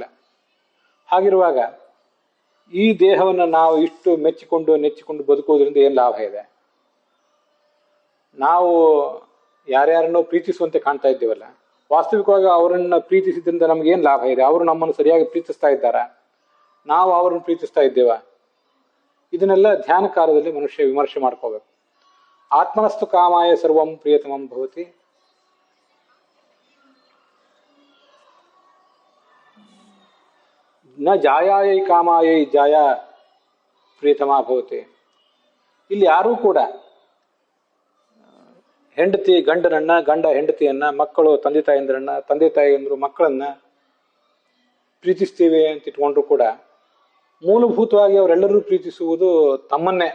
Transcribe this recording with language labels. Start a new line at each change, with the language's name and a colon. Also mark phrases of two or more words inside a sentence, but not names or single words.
Kannada: ಹಾಗಿರುವಾಗ ಈ ದೇಹವನ್ನು ನಾವು ಇಷ್ಟು ಮೆಚ್ಚಿಕೊಂಡು ನೆಚ್ಚಿಕೊಂಡು ಬದುಕುವುದರಿಂದ ಏನು ಲಾಭ ಇದೆ? ನಾವು ಯಾರ್ಯಾರನ್ನೋ ಪ್ರೀತಿಸುವಂತೆ ಕಾಣ್ತಾ ಇದ್ದೀವಲ್ಲ, ವಾಸ್ತವಿಕವಾಗಿ ಅವರನ್ನು ಪ್ರೀತಿಸಿದ್ರಿಂದ ನಮಗೇನು ಲಾಭ ಇದೆ? ಅವರು ನಮ್ಮನ್ನು ಸರಿಯಾಗಿ ಪ್ರೀತಿಸ್ತಾ ಇದ್ದಾರಾ? ನಾವು ಅವರನ್ನು ಪ್ರೀತಿಸ್ತಾ ಇದ್ದೇವ? ಇದನ್ನೆಲ್ಲ ಧ್ಯಾನ ಕಾಲದಲ್ಲಿ ಮನುಷ್ಯ ವಿಮರ್ಶೆ ಮಾಡ್ಕೋಬೇಕು.
Sanskrit: ಆತ್ಮನಸ್ತು ಕಾಮಾಯ ಸರ್ವಂ ಪ್ರಿಯತಮಂ ಭವತಿ ನ ಜಾಯಾಯೈ ಕಾಮಾಯೈ ಜಾಯ ಪ್ರಿಯತಮ ಭವತಿ.
Kannada: ಇಲ್ಲಿ ಯಾರೂ ಕೂಡ ಹೆಂಡತಿ ಗಂಡನನ್ನ, ಗಂಡ ಹೆಂಡತಿಯನ್ನ, ಮಕ್ಕಳು ತಂದೆ ತಾಯಂದ್ರನ್ನ, ತಂದೆ ತಾಯಿಯಂದ್ರು ಮಕ್ಕಳನ್ನ ಪ್ರೀತಿಸ್ತೀವಿ ಅಂತ ಇಟ್ಕೊಂಡ್ರು ಕೂಡ ಮೂಲಭೂತವಾಗಿ ಅವರೆಲ್ಲರೂ ಪ್ರೀತಿಸುವುದು ತಮ್ಮನ್ನೇ.